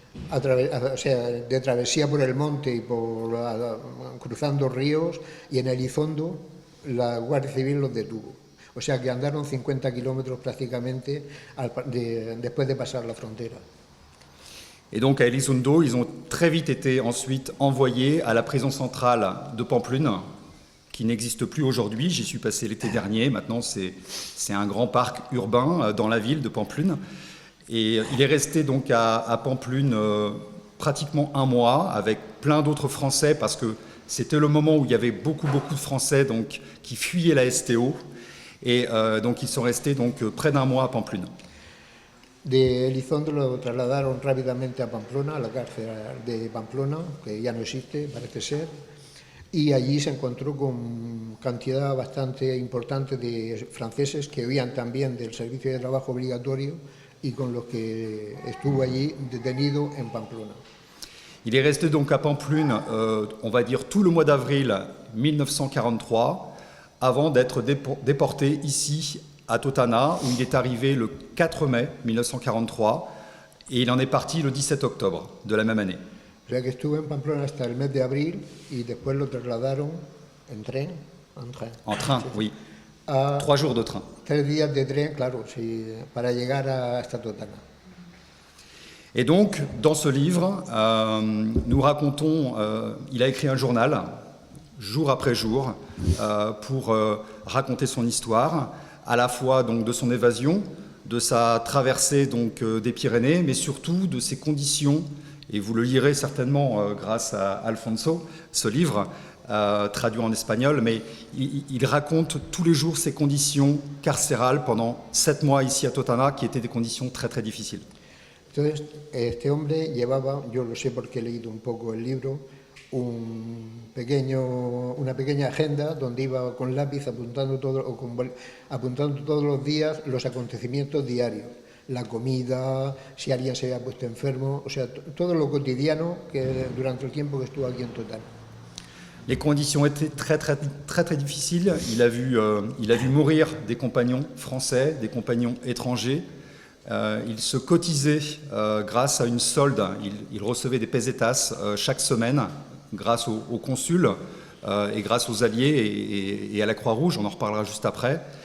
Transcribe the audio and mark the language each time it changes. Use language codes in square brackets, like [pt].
[es] De travesía por el monte y cruzando ríos, y en Elizondo la Guardia Civil los detuvo. O sea que andaron 50 kilómetros prácticamente después de pasar la frontera. [fr] Et donc à Elizondo, ils ont très vite été ensuite envoyés à la prison centrale de Pamplune, qui n'existe plus aujourd'hui. J'y suis passé l'été dernier. Maintenant, c'est un grand parc urbain dans la ville de Pamplune. Et il est resté donc à Pamplune pratiquement un mois avec plein d'autres Français, parce que c'était le moment où il y avait beaucoup de Français donc, qui fuyaient la STO. Et donc ils sont restés donc, près d'un mois à Pamplune. [es] De Elizondo lo trasladaron rápidamente a Pamplona, a la cárcel de Pamplona, que ya no existe, parece ser, y allí se encontró con cantidad bastante importante de franceses que huían también del servicio de trabajo obligatorio y con los que estuvo allí detenido en Pamplona. [fr] Il est resté donc à Pamplune, on va dire tout le mois d'avril 1943, avant d'être déporté ici à Totana, où il est arrivé le 4 mai 1943, et il en est parti le 17 octobre de la même année. [es] O sea que estuvo en Pamplona hasta el mes de abril y después lo trasladaron en tren. [fr] En train, [es] sí. [fr] Oui. 3 jours de train. [es] 3 días de tren, claro, sí, para llegar hasta Totana. [fr] Et donc, dans ce livre, nous racontons, il a écrit un journal, jour après jour, pour raconter son histoire, à la fois donc, de son évasion, de sa traversée donc, des Pyrénées, mais surtout de ses conditions, et vous le lirez certainement grâce à Alfonso, ce livre, traduit en espagnol, mais il raconte tous les jours ses conditions carcérales pendant 7 mois ici à Totana, qui étaient des conditions très très difficiles. [es] Entonces, este hombre llevaba, yo lo sé porque he leído un poco el libro, una pequeña agenda donde iba con lápiz apuntando todos los días los acontecimientos diarios, la comida, si alguien se había puesto enfermo, o sea, todo lo cotidiano que durante el tiempo que estuvo aquí en Totana. [fr] Les conditions étaient très difficiles. Il a vu mourir des compagnons français, des compagnons étrangers. Il se cotisait grâce à une solde. Il recevait des pesetas chaque semaine grâce au consul et grâce aux alliés et à la Croix-Rouge. On en reparlera juste après.